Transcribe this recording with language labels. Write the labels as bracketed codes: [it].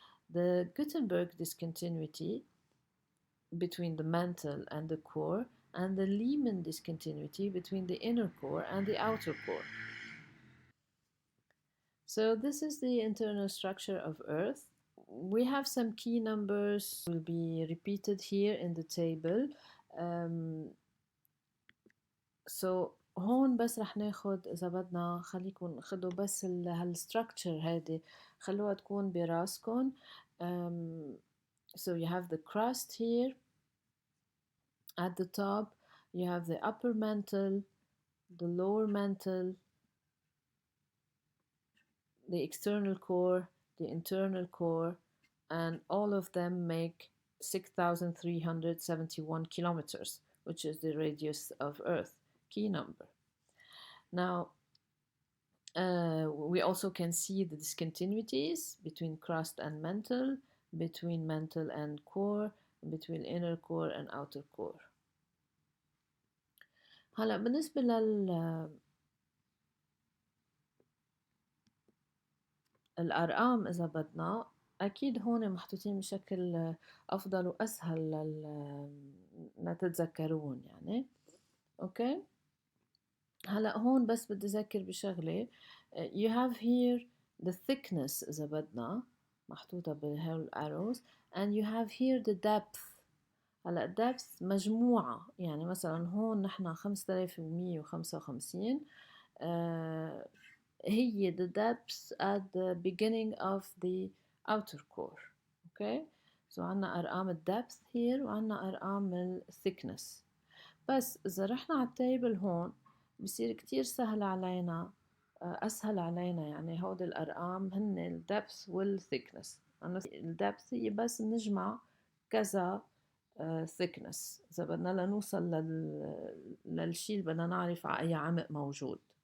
[en] The Gutenberg discontinuity between the mantle and the core, and the Lehman discontinuity between the inner core and the outer core. So this is the internal structure of Earth. We have some key numbers will be repeated here in the table. [ar] So هون بس رح ناخد إذا بدنا خليكم خدوا بس هالستركتشر هذه خلوها تكون براسكم. [en] So you have the crust here at the top, you have the upper mantle, the lower mantle, the external core, the internal core, and all of them make 6,371 kilometers, which is the radius of Earth, key number. Now, we also can see the discontinuities between crust and mantle, between mantle and core, between inner core and outer core. [ar] هلا بالنسبة الأرقام إذا بدنا أكيد هون محطوطين بشكل أفضل وأسهل لتتذكروهم يعني. أوكي هلأ هون بس بدي أذكر بشغلة. [en] You have here the thickness [ar] إذا بدنا محطوطة بهول [en] arrows, and you have here the depth. [ar] هلأ depth مجموعة، يعني مثلا هون نحن 5155 هي [en] the depth at the beginning of the outer core. Okay, so [ar] عنا أرقام الدبث here وعنا أرقام الثيكنس. بس إذا رحنا على التيبل هون بصير كتير سهل علينا أسهل علينا يعني هود الأرقام هن الدبث والثيكنس. الدبث هي بس نجمع كذا thickness إذا بدنا لنوصل للشي اللي بدنا نعرف على أي عمق موجود.